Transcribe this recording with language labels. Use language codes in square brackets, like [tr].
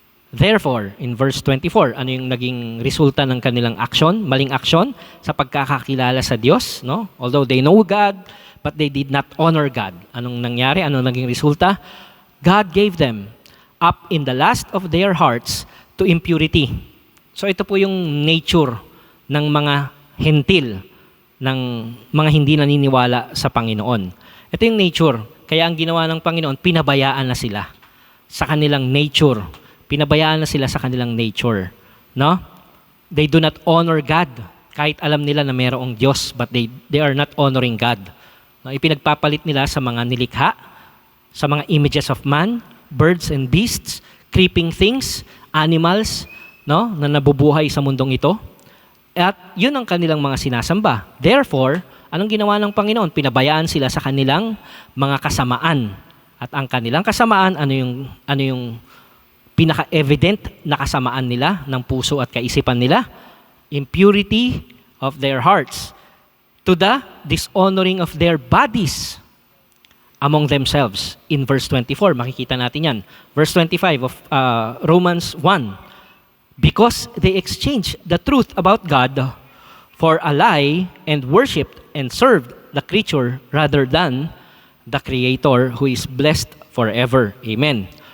[en] Therefore, in verse 24, [tl] ano yung naging resulta ng kanilang action, maling action sa pagkakakilala sa Diyos, no? [en] Although they know God, but they did not honor God. [tl] Anong nangyari? Anong naging resulta? [en] God gave them up in the lust of their hearts to impurity. [tl] So ito po yung nature ng mga hentil, ng mga hindi naniniwala sa Panginoon. Ito yung nature. Kaya ang ginawa ng Panginoon, pinabayaan na sila sa kanilang nature. Pinabayaan na sila sa kanilang nature. No? [en] They do not honor God. [tl] Kahit alam nila na mayroong Diyos, [en] but they are not honoring God. [tl] No? Ipinagpapalit nila sa mga nilikha, sa mga [en] images of man, birds and beasts, creeping things, animals, [tl] no? Na nabubuhay sa mundong ito. At yun ang kanilang mga sinasamba. Therefore, anong ginawa ng Panginoon? Pinabayaan sila sa kanilang mga kasamaan. At ang kanilang kasamaan, ano yung pinaka-evident na kasamaan nila ng puso at kaisipan nila? [en] Impurity of their hearts to the dishonoring of their bodies among themselves. [tl] In verse 24, makikita natin yan. [en] Verse 25 of Romans 1. Because they exchanged the truth about God for a lie and worshipped and served the creature rather than the Creator who is blessed forever. Amen.